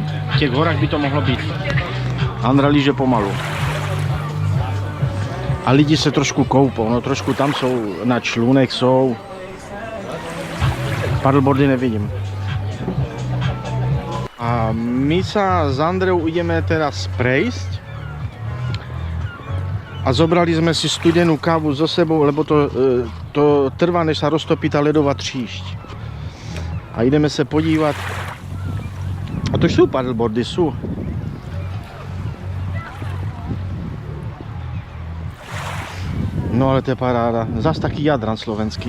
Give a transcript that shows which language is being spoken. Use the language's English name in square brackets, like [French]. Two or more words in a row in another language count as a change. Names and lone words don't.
[Czech] V těch horách by to mohlo být. Andra líže pomalu. A lidi se trošku koupou, no trošku tam jsou, na člunek jsou. Paddleboardy nevidím. [Slovak] A my se s Andreou ideme teraz prejsť. [Czech] A zobrali jsme si studenou kávu so sebou, [Slovak] lebo to trvá, [Czech] než se roztopí ta ledová tříšť. A jdeme se podívat. A to jsou paddleboardy, jsou. No ale to je paráda. Zas taky Jadran slovenský.